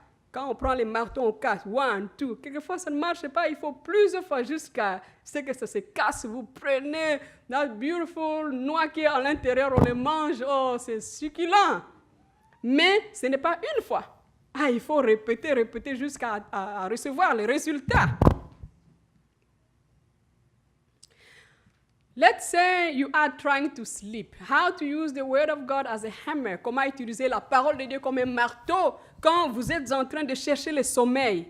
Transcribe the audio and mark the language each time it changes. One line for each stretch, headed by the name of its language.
French: Quand on prend les marteaux, on casse. 1, 2. Quelquefois, ça ne marche pas. Il faut plusieurs fois jusqu'à ce que ça se casse. Vous prenez la beautiful noix qui est à l'intérieur, on les mange. Oh, c'est succulent. Mais ce n'est pas une fois. Il faut répéter jusqu'à recevoir les résultats.
English: Let's say you are trying to sleep. How to use the word of God as a hammer.
French: Comment utiliser la parole de Dieu comme un marteau quand vous êtes en train de chercher le sommeil.